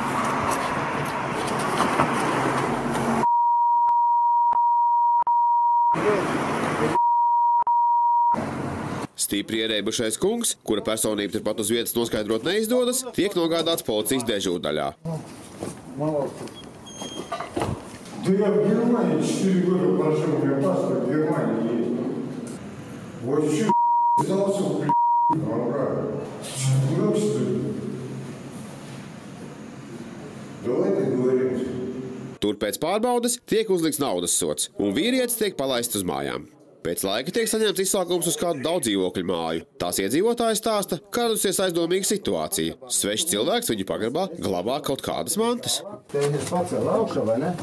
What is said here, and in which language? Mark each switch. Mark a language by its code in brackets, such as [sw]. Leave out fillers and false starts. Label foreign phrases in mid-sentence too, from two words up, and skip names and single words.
[lv] Stipri ierēbušais kungs, kura personība turpat uz vietas noskaidrot neizdodas, tiek nogādāts policijas dežūrdaļā. [ru] Да я в Германии 4 года прожил, у меня паспорт в Германии есть. Вот чё, сдался, ну что ли? Давай договоримся. [lv] Tur pēc pārbaudes tiek uzlikts naudas sods, un vīrietis tiek palaists uz mājām. Pēc laika tiek saņemts izsaukums uz kādu daudzdzīvokļu māju. Tās iedzīvotāji stāsta, ka radusies aizdomīga situācija. Svešs cilvēks viņu pagrabā glabā kaut kādas mantas. Es pacēlu augšā, vai ne?